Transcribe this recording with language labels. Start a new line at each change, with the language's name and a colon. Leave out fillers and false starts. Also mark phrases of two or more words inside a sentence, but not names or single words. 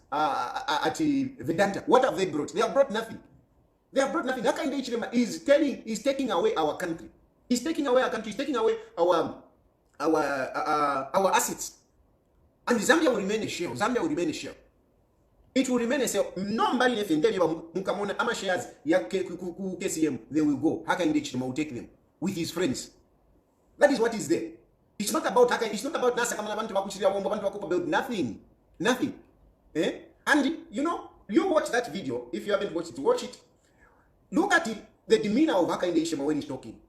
English: At Vedanta. What have they brought? They have brought nothing. They have brought nothing. Hakainde Hichilema is taking away our country. He's taking away our country. He's taking away our assets. And Zambia will remain a shell. Zambia will remain a shell. It will remain a shell. Nobody left in
Bemba: Mukamona ama shares ya KCM.
English: They will go. Hakainde Hichilema will take them with his friends. That is what is there. It's not about Hakainde. It's not about Nasa Kamana about nothing. Nothing. And you watch that video. If you haven't watched it, watch it. Look at it. The demeanor of Hakainde Hichilema when he's talking.